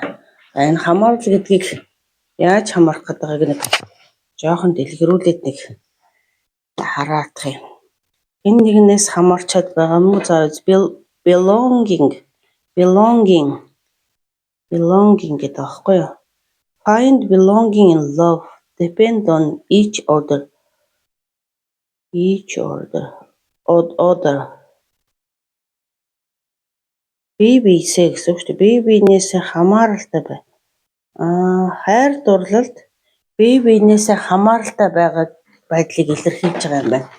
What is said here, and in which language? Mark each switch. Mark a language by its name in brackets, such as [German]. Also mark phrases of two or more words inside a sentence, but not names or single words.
[Mongolian] За энэ хамаарал гэдгийг яаж хамаарах гэдгийг нэг жоохон дэлгэрүүлээд нэг хараадах юм. Энэ нэгнээс хамаарчаад байгаа юм уу? За belonging гэдэг аахгүй юу? [English] Find belonging in love depend on each other. [Mongolian] Бие биесээ гэсэн үг шүү дээ. Бие биенээсээ хамааралтай бай. Хайр дурлалд бие биенээсээ хамааралтай байгаа байдлыг илэрхийлж байгаа юм байна.